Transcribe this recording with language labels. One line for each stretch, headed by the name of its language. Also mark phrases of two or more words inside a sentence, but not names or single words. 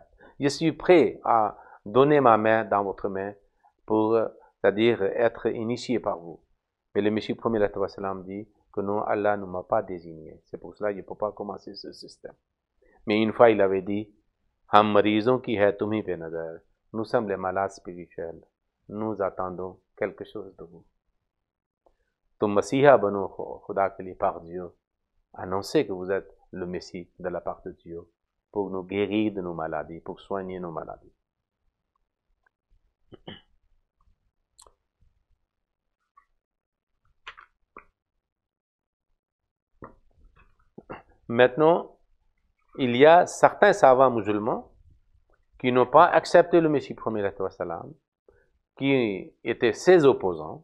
French: Je suis prêt à donner ma main dans votre main pour, c'est-à-dire être initié par vous. Mais le Messie premier dit que non, Allah ne m'a pas désigné. C'est pour cela que je ne peux pas commencer ce système. Mais une fois, il avait dit,
Urdu: ہم مریضوں کی ہے تمہی پہ نظر.
French: Nous sommes les malades spirituels. Nous attendons quelque chose de vous.
Urdu: تم مسیحا بنو خدا کے لیے
French: par Dieu. Annoncez que vous êtes le Messie de la part de Dieu pour nous guérir de nos maladies, pour soigner nos maladies. Maintenant, il y a certains savants musulmans qui n'ont pas accepté le Messie premier, qui étaient ses opposants.